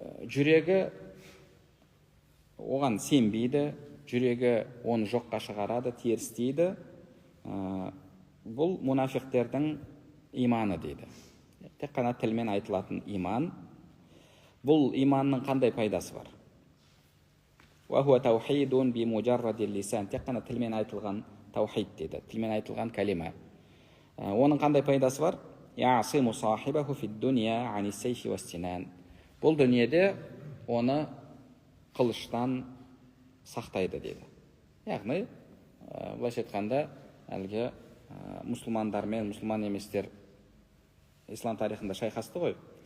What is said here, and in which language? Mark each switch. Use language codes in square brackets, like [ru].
[kk] Жүрегі оған сенбейді, жүрегі оны жоққа шығарады, терістейді. Бұл мунафиқтердің иманы дейді. Тек қана тілмен айтылатын иман. Бұл иманның қандай пайдасы бар? [ar] Уахуа таухидун би муджаррадил лисан. [kk] Тек қана тілмен айтылған таухид дейді, тілмен айтылған калима. Оның қандай пайдасы бар? [ar] Ясиму сахибаху фид дуния ани сейфи ва синан. [kk] Бұл дүниеде оны қылыштан сақтайды дейді. Яғни, былайша айтқанда, әлгі мұсылмандар мен мұсылман еместер ислам тарихында шайқасты ғой.